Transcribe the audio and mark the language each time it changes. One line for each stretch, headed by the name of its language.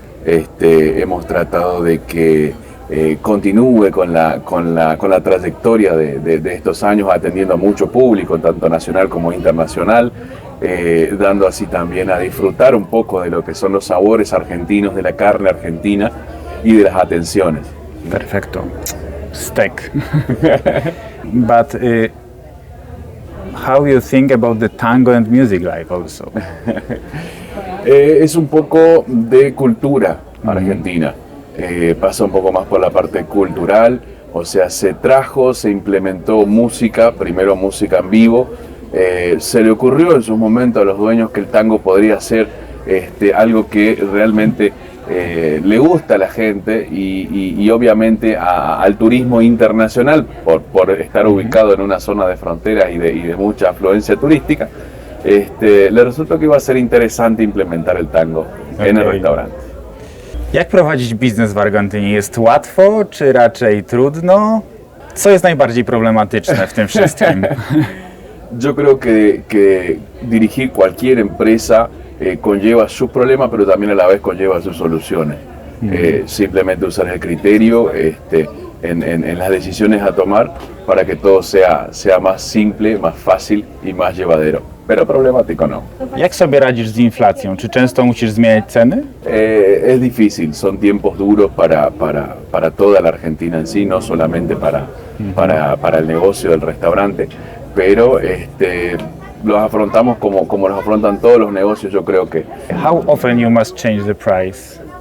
Spanish: Hemos tratado de que continúe con la trayectoria de estos años, atendiendo a mucho público, tanto nacional como internacional, dando así también a disfrutar un poco de lo que son los sabores argentinos, de la carne argentina y de las atenciones. Perfecto. Steak.
English: But how you think about the tango and music life also?
Spanish: Es un poco de cultura argentina. Pasa un poco más por la parte cultural, o sea, se implementó música, primero música en vivo. Se le ocurrió en su momento a los dueños que el tango podría ser algo que realmente le gusta a la gente y obviamente al turismo internacional por estar ubicado en una zona de frontera y de mucha afluencia turística. Le resultó que iba a ser interesante implementar el tango en el restaurante.
Polish: Jak prowadzić biznes w Argentynie? Jest łatwo, czy raczej trudno? Co jest najbardziej problematyczne w tym wszystkim?
Spanish: Yo creo que dirigir cualquier empresa conlleva sus problemas, pero también a la vez conlleva sus soluciones. Simplemente usar el criterio en las decisiones a tomar para que todo sea más simple, más fácil y más llevadero. Pero problemático no. Jak sobie radzisz z inflacją? Czy często musisz zmieniać ceny? Es difícil, son tiempos duros para toda la Argentina en sí, no solamente para el negocio del restaurante, pero los afrontamos como los afrontan todos los negocios, yo creo que.
English: How often you must change the price?